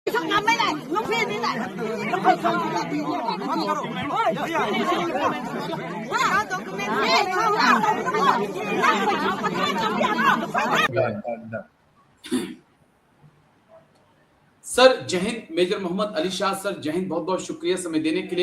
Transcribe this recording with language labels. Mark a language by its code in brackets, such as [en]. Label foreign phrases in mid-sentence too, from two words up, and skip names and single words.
[th] ทำไม่ได้ลูกพี่นี่แหละแล้วคนทำไม่ดี [hi] सर जय हिंद। मेजर मोहम्मद अली शाह सर जय हिंद, बहुत बहुत शुक्रिया समय देने के लिए।